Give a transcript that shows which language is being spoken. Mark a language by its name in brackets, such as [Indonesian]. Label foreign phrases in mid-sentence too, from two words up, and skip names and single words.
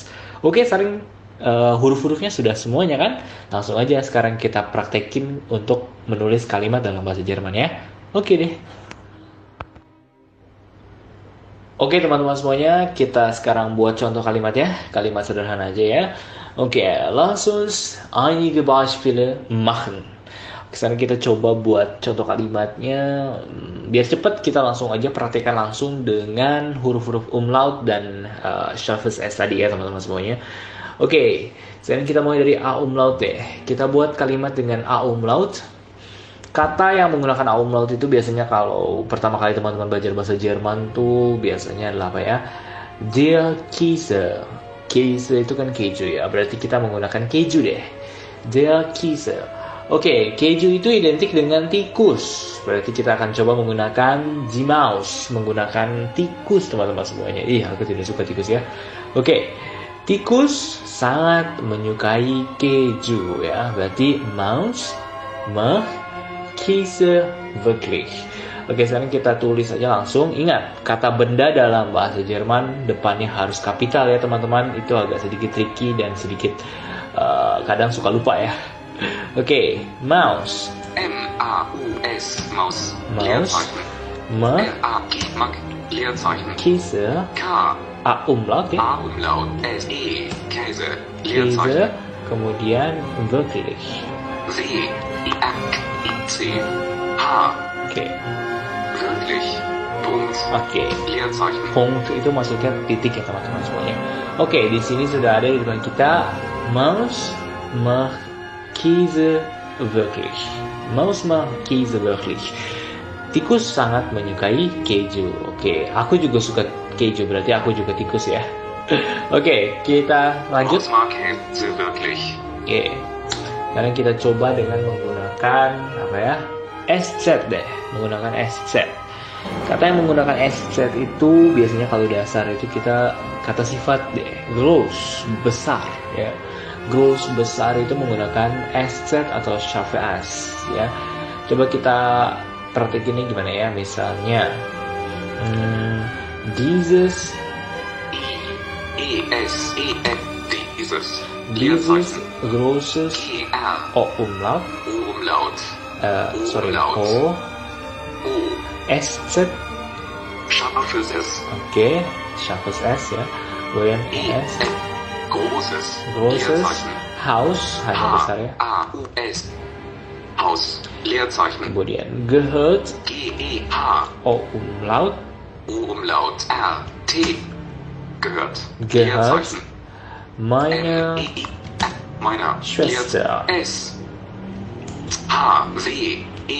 [Indonesian] Oke, sering huruf-hurufnya sudah semuanya kan? Langsung aja sekarang kita praktekin untuk menulis kalimat dalam bahasa Jerman ya. Oke deh. Oke teman-teman semuanya, kita sekarang buat contoh kalimat ya. Kalimat sederhana aja ya. Oke, [German] lass uns einige Beispiele machen. [Indonesian] Sekarang kita coba buat contoh kalimatnya. Biar cepat kita langsung aja praktekkan langsung dengan huruf-huruf umlaut dan [German] scharfes S [Indonesian] tadi ya teman-teman semuanya. Oke, sekarang kita mulai dari [German] A umlaut [Indonesian] deh. Kita buat kalimat dengan [German] A umlaut. [Indonesian] Kata yang menggunakan [German] A umlaut [Indonesian] itu biasanya kalau pertama kali teman-teman belajar bahasa Jerman tuh biasanya adalah apa ya? [German] Der Käse. [Indonesian] Käse itu kan keju ya, berarti kita menggunakan keju deh. [German] Der Käse. [Indonesian] Oke, keju itu identik dengan tikus. Berarti kita akan coba menggunakan [German] die Maus, [Indonesian] menggunakan tikus teman-teman semuanya. Ih, aku tidak suka tikus ya. Oke, tikus sangat menyukai keju ya. [German] Berarti Maus mag Käse wirklich. [Indonesian] Oke, sekarang kita tulis aja langsung. Ingat, kata benda dalam bahasa Jerman depannya harus kapital ya teman-teman. Itu agak sedikit tricky dan sedikit kadang suka lupa ya. Oke, [German] Maus. M-A-U-S, Maus. Maus. M-A-G, Mag, Leerzeichen. Käse. K. A umlaut ya. A umlaut. S-E, Käse. Käse. Leerzeichen. [Indonesian] Kemudian wirklich. [German] W. I-C. H. [Indonesian] Oke. [German] Wirklich. Punkt. [Indonesian] Oke. [German] Leerzeichen. [Indonesian] Punkt itu maksudnya titik ya teman-teman semuanya. Oke, di sini sudah ada di depan kita [German] Maus mag Käse wirklich. Maus mag Käse wirklich. [Indonesian] Tikus sangat menyukai keju. Oke, aku juga suka keju, berarti aku juga tikus ya. Oke, kita lanjut. [German] Maus mag Käse wirklich. [Indonesian] Oke. Sekarang kita coba dengan menggunakan apa ya? SZ deh, menggunakan SZ. Kata yang menggunakan SZ itu biasanya kalau dasar itu kita kata sifat deh, gross, besar ya. Gross, besar itu menggunakan SZ atau scharfes ya. Coba kita praktekinnya gimana ya, misalnya dieses [German] E-S-E-N, dieses großes G-R. O umlaut, O umlaut. sorry, Umlaut. O, O. SZ, Scharfes S. [Indonesian] oke, [German] scharfes S [Indonesian] ya. Kemudian S, [German] E-N. Großes. großes, Leerzeichen. Haus, [Indonesian] hanya besar ya. [German] H-A-U-S. Haus. Leerzeichen. [Indonesian] Kemudian gehört, [German] G-E-H. O umlaut, O umlaut. R. T. Gehört. Gehört. Leerzeichen. meine M-E-I. Meiner. Schwester. S. H. W.